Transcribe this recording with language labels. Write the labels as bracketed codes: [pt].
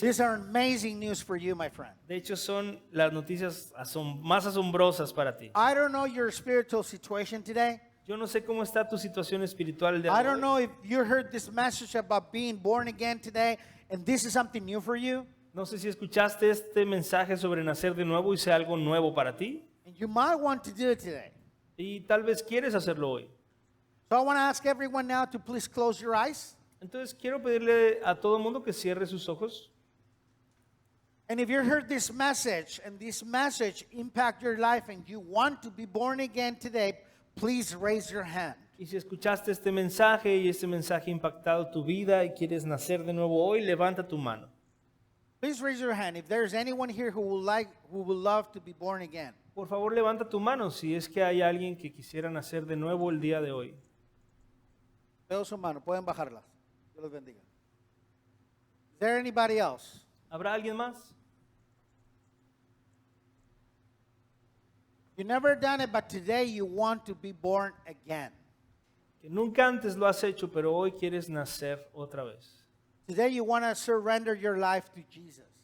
[en] These are amazing news for you, my friend. [es] De hecho, son las noticias más asombrosas para ti. [en] I don't know your spiritual situation today. [es] Yo no sé cómo está tu situación espiritual el día [en] I [es] de [en] don't know if you heard this message about being born again today and this is something new for you. [es] No sé si escuchaste este mensaje sobre nacer de nuevo y sea algo nuevo para ti. [en] And you might want to do it today. [es] Y tal vez quieres hacerlo hoy. [en] So I want to ask everyone now to please close your eyes. [es] Entonces quiero pedirle a todo el mundo que cierre sus ojos. [en] And if you heard this message and this message impact your life and you want to be born again today, please raise your hand. [es] Y si escuchaste este mensaje y este mensaje ha impactado tu vida y quieres nacer de nuevo hoy, levanta tu mano. [en] Please raise your hand if there's anyone here who would love to be born again. [es] Por favor, levanta tu mano si es que hay alguien que quisiera nacer de nuevo el día de hoy. Veo su mano, pueden bajarlas. Dios los bendiga. [en] Is there anybody else? [es] ¿Habrá alguien más? [en] You never done it, but today you want to be born again. [es] Que nunca antes lo has hecho, pero hoy quieres nacer otra vez. [en] Today you want to surrender your life to Jesus.